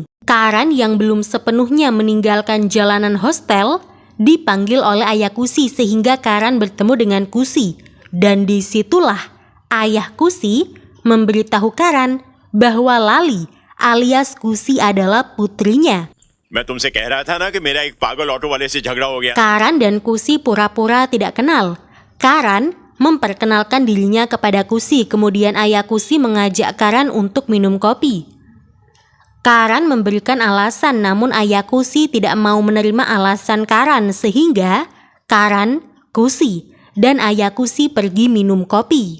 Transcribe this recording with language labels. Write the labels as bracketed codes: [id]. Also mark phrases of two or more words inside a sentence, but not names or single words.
[id] Karan yang belum sepenuhnya meninggalkan jalanan hostel dipanggil oleh ayah Kusi sehingga Karan bertemu dengan Kusi. Dan disitulah ayah Kusi memberitahu Karan bahwa Lali alias Kusi adalah putrinya. [hi] मैं तुमसे कह रहा था ना कि मेरा एक पागल ऑटो वाले से झगड़ा हो गया। [id] Karan dan Kusi pura-pura tidak kenal. Karan memperkenalkan dirinya kepada Kusi, kemudian ayah Kusi mengajak Karan untuk minum kopi. Karan memberikan alasan, namun ayah Kusi tidak mau menerima alasan Karan, sehingga Karan, Kusi, dan ayah Kusi pergi minum kopi.